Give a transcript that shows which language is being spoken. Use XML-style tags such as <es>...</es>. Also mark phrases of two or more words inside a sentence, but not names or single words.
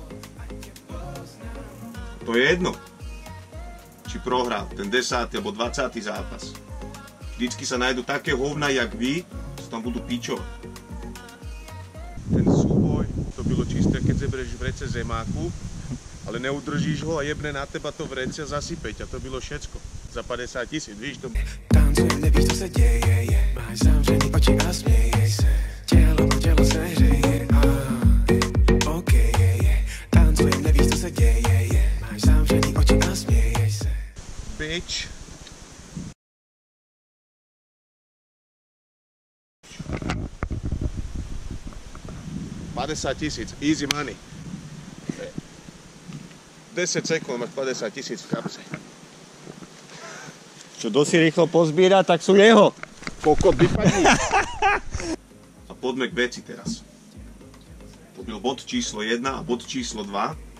<sk>To je jedno, či prohrá ten 10. alebo 20. zápas. Vždycky sa nájdu také hovna, jak vy, čo tam budú pičovať. Ten súboj, to bylo čisté, keď zebereš vrece zemáku, ale neudržíš ho a jebne na teba to vrece a zasype ťa.</sk> <cs>To bylo všecko. Za 50 000, víš to? Tancujem, nevíš, co se děje, máš zavřený oči a smějej se. Tělo se hřeje, OK, tancujem, nevíš, co se děje, máš zavřený oči a smějej se.</cs> <en>Bitch. $50 000, easy money.</en> <sk>10 sekúnd máš 50 000 v kapse. Čo dosť rýchlo pozbiera, tak sú jeho. Kokot, vypadni. A poďme k veci teraz.</sk> <cs>To byl bod číslo 1 a bod číslo 2.</cs>